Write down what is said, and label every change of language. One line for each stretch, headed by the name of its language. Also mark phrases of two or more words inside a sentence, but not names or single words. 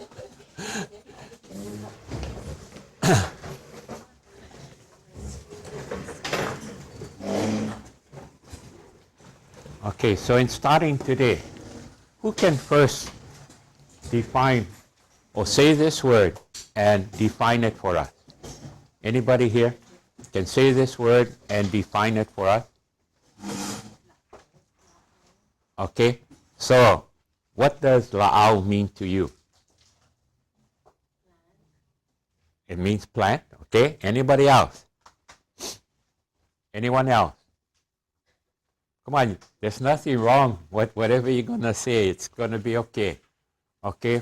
English: Okay, so in starting today, who can first define or say this word and define it for us? Anybody here can say this word and define it for us? Okay, so what does lāʻau mean to you? It means plant, okay? Anybody else? Anyone else? Come on, there's nothing wrong with whatever you're going to say. It's going to be okay, okay?